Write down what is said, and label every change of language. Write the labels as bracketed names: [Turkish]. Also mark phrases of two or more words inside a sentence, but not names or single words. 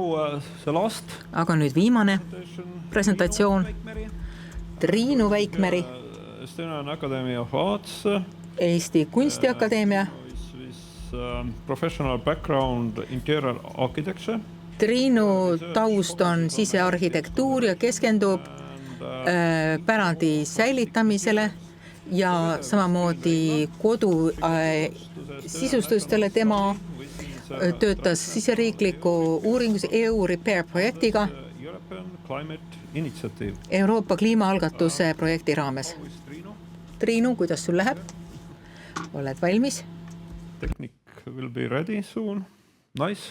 [Estonian] Aga nüüd viimane presentatsioon. Triinu Veikmeri, [English] Estonian Academy of Arts, [Estonian] Eesti Kunstiakadeemia. [English] Professional background interior architecture. [Estonian] Triinu taust on sisearhitektuur ja keskendub pärandi säilitamisele ja samamoodi kodu sisustustele. Tema töötas siseriikliku uuringus EU Repair projektiga Euroopa kliimaalgatuse projekti raames. Triinu, kuidas sul läheb? Oled valmis? [English] Technic will be ready soon. Nice.